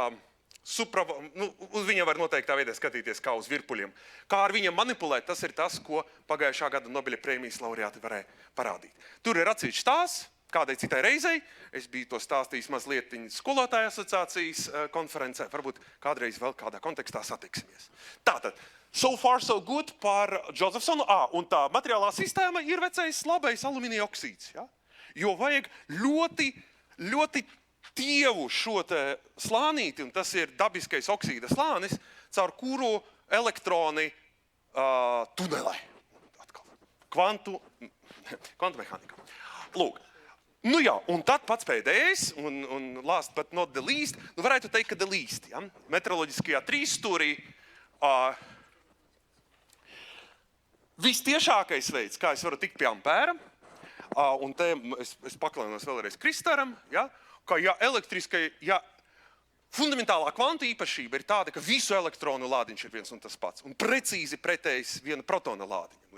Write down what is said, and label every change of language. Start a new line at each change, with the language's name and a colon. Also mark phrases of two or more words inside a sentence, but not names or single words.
Latvian: uz viņiem var noteiktā veidā skatīties kā uz virpuļiem. Kā ar viņiem manipulēt, tas ir tas, ko pagājušā gada Nobeļa prēmijas laureāti varēja parādīt. Tur ir atsevišķs stāsts, kādai citai reizei. Es biju to stāstījis mazliet skolotāju asociācijas konferencē. Varbūt kādreiz vēl kādā kontekstā satiksimies. Tātad,
English: so far so good
Latvian: par Josephsonu. Un tā materiālā sistēma ir vecais labais alumīnija oksīds. Ja? Jo vajag ļoti tievu šo te slānīti, un tas ir dabiskais oksīda slānis, caur kuru elektroni tunelē. Atkal. Kvantu mehānika. Lūk. Nu jā, un tad pats pēdējais, un
English: last but not the least,
Latvian: varētu teikt, ka
English: the least,
Latvian: ja? Meteoroloģiskajā trīsstūrī vistiešākais veids, kā es varu tikt pie ampēra, un te es paklainos vēlreiz Kristaram, ja? Ka ja fundamentālā kvanta īpašība ir tāda, ka visu elektronu lādiņš ir viens un tas pats, un precīzi pretējs viena protona lādiņa.